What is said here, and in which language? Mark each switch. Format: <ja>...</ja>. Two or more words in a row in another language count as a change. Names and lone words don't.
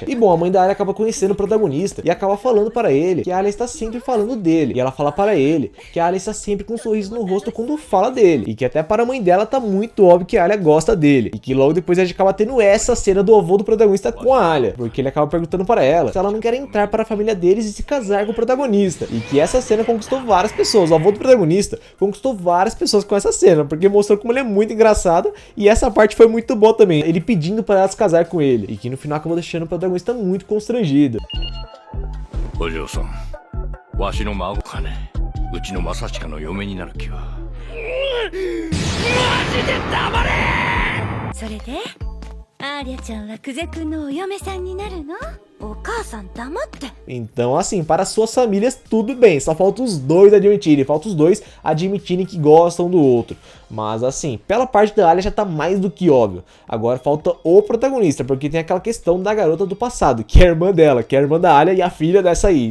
<pt>E bom, a mãe da Alia acaba conhecendo o protagonista e acaba falando para ele que a Alia está sempre falando dele, e ela fala para ele que a Alia está sempre com um sorriso no rosto quando fala dele, e que até para a mãe dela tá muito óbvio que a Alia gosta dele, e que logo depois a gente acaba tendo essa cena do avô do protagonista com a Alia, porque ele acaba perguntando para ela se ela não quer entrar para a família deles e se casar com o protagonista, e que essa cena conquistou várias pessoas. O avô do protagonista conquistou várias pessoas com essa cena, porque mostrou como ele é muito engraçado, e essa parte foi muito boa também, ele pedindo para ela se casar com ele, e que no final acabou deixando o protagonista muito constrangido.</pt> <ja>お嬢さん、わしの孫かね、うちのMasashikaの嫁になる気は. マジで黙れ! それでアーリャちゃんは久世くんのお嫁さんになるの？お母さん黙って。</ja> <pt>Então, assim, para suas famílias tudo bem, só falta os dois admitirem que gostam um do outro. Mas assim, pela parte da Alia já tá mais do que óbvio. Agora falta o protagonista, porque tem aquela questão da garota do passado, que é a irmã dela, que é a irmã da Alia e a filha dessa aí.</pt>